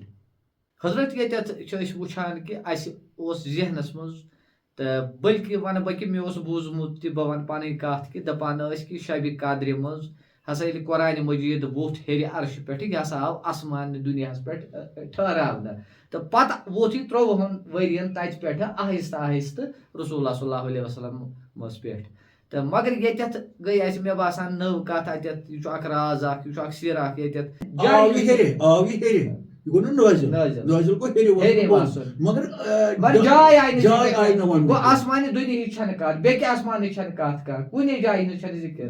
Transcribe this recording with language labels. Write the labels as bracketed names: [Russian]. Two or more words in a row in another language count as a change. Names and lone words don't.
[Kashmiri] حضرت ییٚتٮ۪تھ وٕچھان کہِ اَسہِ اوس ذہنس منٛز تہٕ بٔلکہِ وَنہٕ بہٕ کہِ مےٚ اوس بوٗزمُت تہِ بہٕ وَنہٕ پَنٕنۍ کَتھ کہِ دَپان ٲسۍ کہِ شبِ قدرِ منٛز ہسا ییٚلہِ قرآنِ مجیٖد ووٚتھ ہیٚرِ عرشہِ پٮ۪ٹھ یہِ ہسا آو آسمان دُنیاہَس پٮ۪ٹھ ٹھہراونہٕ تہٕ پَتہٕ ووٚتھ یہِ 13 ؤرین تَتہِ پٮ۪ٹھٕ آہِستہ آہِستہ رسول اللہ [Arabic] صلی اللہ علیہ وسلمس [Kashmiri] پٮ۪ٹھ تہٕ مگر ییٚتٮ۪تھ گٔے اَسہِ مےٚ باسان نٔو کَتھ اَتٮ۪تھ یہِ چھُ اکھ راز اکھ یہِ چھُ اکھ سِر اکھ ییٚتٮ۪تھ آسمانہِ دُنیہٕچ چھنہٕ کَتھ بیٚکہِ آسمانٕچ چھنہٕ کَتھ کانٛہہ کُنہِ جایہِ ہِنٛز چھنہٕ ذِکر